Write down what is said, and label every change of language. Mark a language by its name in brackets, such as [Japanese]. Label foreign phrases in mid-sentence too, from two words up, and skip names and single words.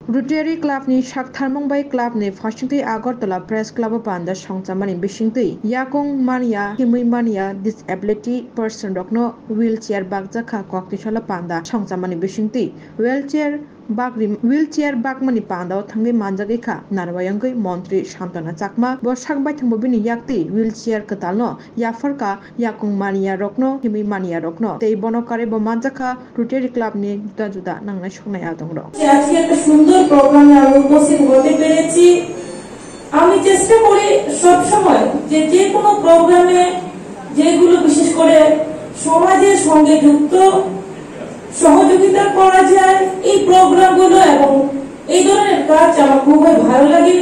[Kok Borok] Rotary Club ni Shaktharmongbai Club ni Fashingtui Agartala Press Club panda songchamani bisingtui yakong mania himui mania [English] disability person [Kok Borok] rokno wheelchair bakjaka koktishala panda songchamani bisingtui wheelchair bakmani panda thangbi manjagi kha narwayangoi Montri Shantana Chakma bo sakbai thangbo bini yakti wheelchair katalno yafarka yakong mania rokno himui mania rokno tei bonokare bo manjaka Rotary Club ni juda juda nangnai songnai adongro [Bangla] আজকে একটা সুন্দর প্রোগ্রামে আমি উপস্থিত হতে পেরেছি। আমি চেষ্টা করি সব সময় যে কোনো প্রোগ্রামে যেগুলো বিশেষ করে সমাজের সঙ্গে যুক্ত সহযোগিতা করা যায় এই প্রোগ্রামগুলো এবং এই ধরনের কাজ আমার খুবই ভালো লাগে।